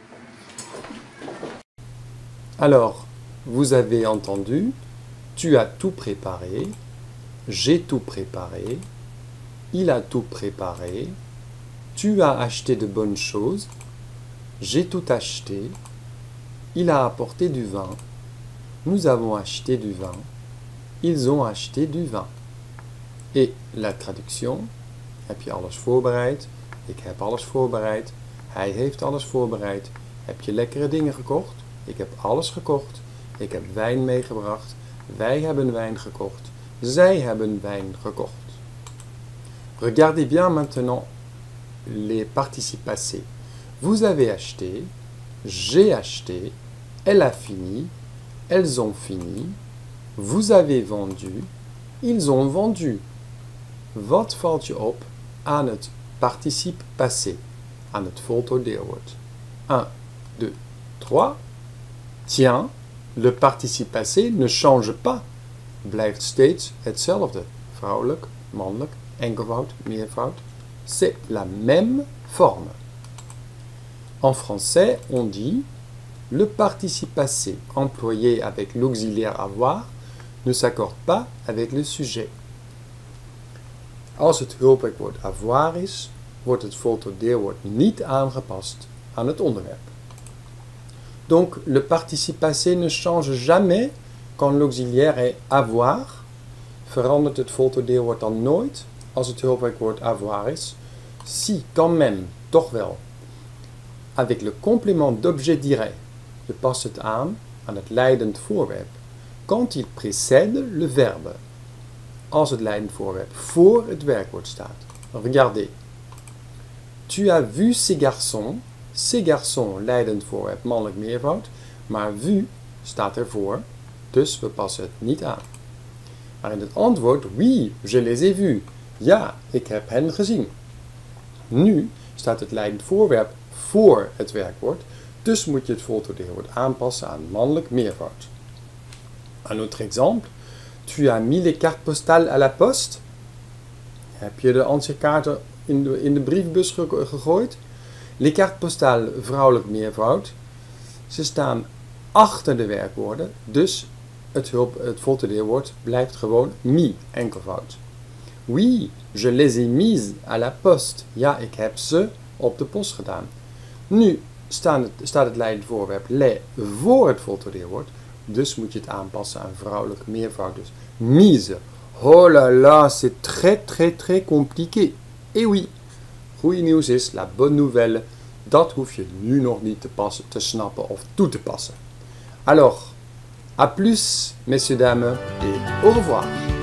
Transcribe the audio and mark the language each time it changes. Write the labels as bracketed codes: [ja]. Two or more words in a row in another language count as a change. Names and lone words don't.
[fr] Alors, vous avez entendu, tu as tout préparé, j'ai tout préparé, il a tout préparé, tu as acheté de bonnes choses, j'ai tout acheté, il a apporté du vin, nous avons acheté du vin, ils ont acheté du vin. Et la traduction, [nl] heb je alles voorbereid? Ik heb alles voorbereid. Hij heeft alles voorbereid. Heb je lekkere dingen gekocht? Ik heb alles gekocht. Ik heb wijn meegebracht. Wij hebben wijn gekocht. Zij hebben wijn gekocht. [fr] Regardez bien maintenant les participes passés. Vous avez acheté, j'ai acheté, elle a fini, elles ont fini, vous avez vendu, ils ont vendu. [nl] Wat valt je op aan het [fr] participe passé, [nl] aan het voltooid deelwoord? 1, 2, 3. [fr] Tiens, le participe passé ne change pas. [nl] blijft steeds hetzelfde. Vrouwelijk, mannelijk, enkelvoud, meervoud. [fr] C'est la même forme. En français, on dit le participe passé employé avec l'auxiliaire avoir ne s'accorde pas avec le sujet. [nl] Als het hulpwerkwoord avoir is, wordt het voltooideelwoord niet aangepast aan het onderwerp. [fr] Donc, le participe passé ne change jamais quand l'auxiliaire est avoir. [nl] Verandert het voltooideelwoord dan nooit als het hulpwerkwoord avoir is. [fr] Si, quand même, [nl] toch wel. [fr] Avec le complément d'objet direct. [nl] Je past het aan het leidend voorwerp. [fr] Quand il précède le verbe. [nl] Als het leidend voorwerp voor het werkwoord staat. [fr] Regardez. Tu as vu ces garçons. Ces garçons, [nl] leidend voorwerp, mannelijk meervoud. Maar vu staat ervoor, dus we passen het niet aan. Maar in het antwoord, [fr] oui, je les ai vus. [nl] Ja, ik heb hen gezien. Nu staat het leidend voorwerp voor het werkwoord, dus moet je het voltooideelwoord aanpassen aan mannelijk meervoud. [fr] Un autre exemple. Tu as mis les cartes postales à la poste. [nl] Heb je de ansichtkaarten in de briefbus gegooid? [fr] Les cartes postales, [nl] vrouwelijk meervoud. Ze staan achter de werkwoorden, dus het voltooideelwoord blijft gewoon mis, enkelvoud. [fr] Oui, je les ai mises à la poste. [nl] Ja, ik heb ze op de post gedaan. Nu staat het leidend voorwerp les voor het voltooideelwoord, dus moet je het aanpassen aan vrouwelijk meervoud. Dus mise. [fr] Oh là là, c'est très très très compliqué. Et oui, [nl] goeie nieuws is, [fr] la bonne nouvelle, [nl] dat hoef je nu nog niet te snappen of toe te passen. [fr] Alors, à plus, messieurs, dames, et au revoir.